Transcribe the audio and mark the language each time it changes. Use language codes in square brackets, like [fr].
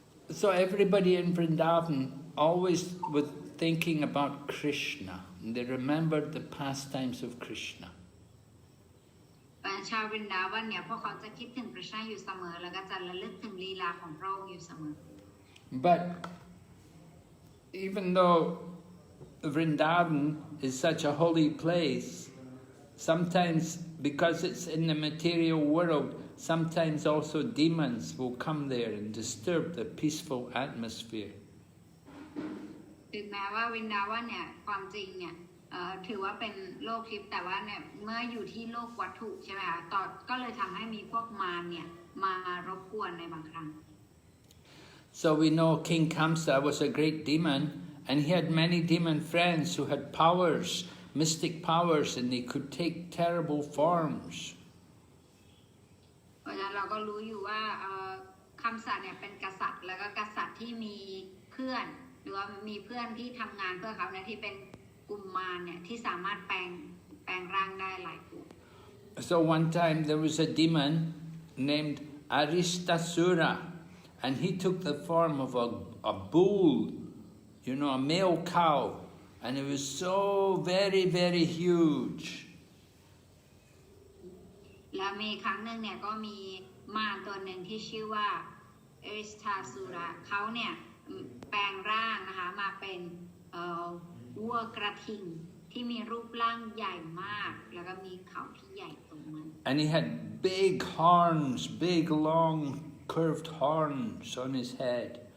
[en] So everybody in Vrindavan always was thinking about Krishna. They remembered the pastimes of Krishna. [th] ชาววินดาวันเนี่ยพวกเขาจะคิดถึงพระชาอยู่เสมอแล้วก็จะระลึกถึงลีลาของพระองค์อยู่เสมอ [en] But even though Vrindavan is such a holy place, sometimes because it's in the material world, sometimes also demons will come there and disturb the peaceful atmosphere. [th] ถึงแม้ว่าวินดาวันเนี่ยความจริงเนี่ยถือว่าเป็นโลกทิพย์แต่ว่าเนี่ยเมื่ออยู่ที่โลกวัตถุใช่ไหมคะก็เลยทำให้มีพวกมารเนี่ยมารบกวนในบางครั้ง [en] So we know King Kaṁsa was a great demon, and he had many demon friends who had powers, mystic powers, and they could take terrible forms. [th] เพราะฉะนั้นเราก็รู้อยู่ว่าคัมสะเนี่ยเป็นกษัตริย์แล้วก็กษัตริย์ที่มีเพื่อนหรือว่ามีเพื่อนที่ทำงานเพื่อเขาเนี่ยที่เป็นกุมมารเนี่ยที่สามารถแปลงร่างได้หลายตัว [en] So one time there was a demon named Aristasura, and he took the form of a bull, a male cow, and it was so very, very huge. [th] และมีครั้งหนึ่งเนี่ยก็มีมารตัวหนึ่งที่ชื่อว่าเอริสทาซูระเขาเนี่ยแปลงร่างนะคะมาเป็นวัวกระทิงที่มีรูปร่างใหญ่มากแล้วก็มีเขาที่ใหญ่ตรงมัน [en] And he had big horns, big long curved horns on his head.